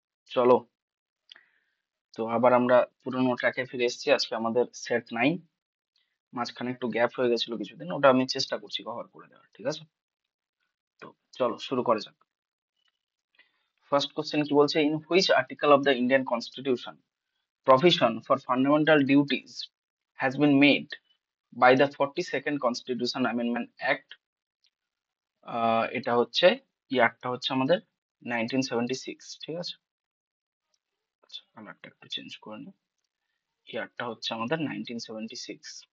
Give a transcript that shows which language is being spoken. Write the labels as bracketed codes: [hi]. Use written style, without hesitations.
[bn] চলো, তো আবার আমরা পুরোনো ট্র্যাকে ফিরে এসেছি। আজকে আমাদের সেট 9। মাঝখানে একটু গ্যাপ হয়ে গেছিল কিছুদিন, ওটা আমি চেষ্টা করছি কভার করে দেওয়ার, ঠিক আছে? তো চলো শুরু করা যাক। [en] first question [bn] কি বলছে, [en] In which article of the Indian constitution provision for fundamental duties has been made by the 42nd Constitution Amendment Act? [bn] এটা হচ্ছে, ইয়ারটা হচ্ছে আমাদের 1976, ঠিক আছে? আচ্ছা, কালারটা একটু চেঞ্জ করে নিই। ইয়ারটা হচ্ছে আমাদের 1976।